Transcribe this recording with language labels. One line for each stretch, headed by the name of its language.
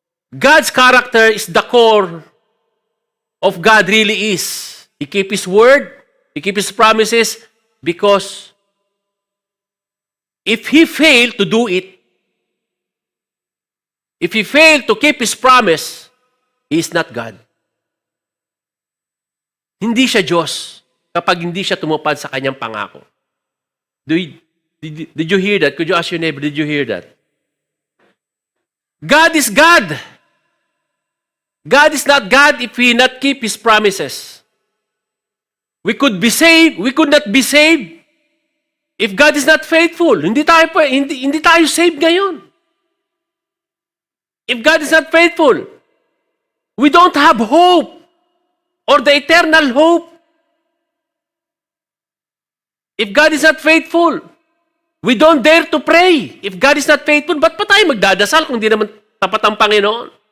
English: God's character is the core of God really is. He keeps His word, He keeps His promises, because if He failed to do it, if He failed to keep His promise, He is not God.
Filipino: Hindi siya Diyos kapag hindi siya tumupad sa kanyang pangako.
English: Did you hear that? Could you ask your neighbor, did you hear that? God is God. God is not God if He not keep His promises. We could be saved, we could not be saved if God is not faithful.
Filipino: Hindi tayo saved ngayon.
English: If God is not faithful, we don't have hope or the eternal hope. If God is not faithful, we don't dare to pray. If God is not faithful,
Filipino: ba't pa tayo magdadasal kung di naman tapat ang Panginoon?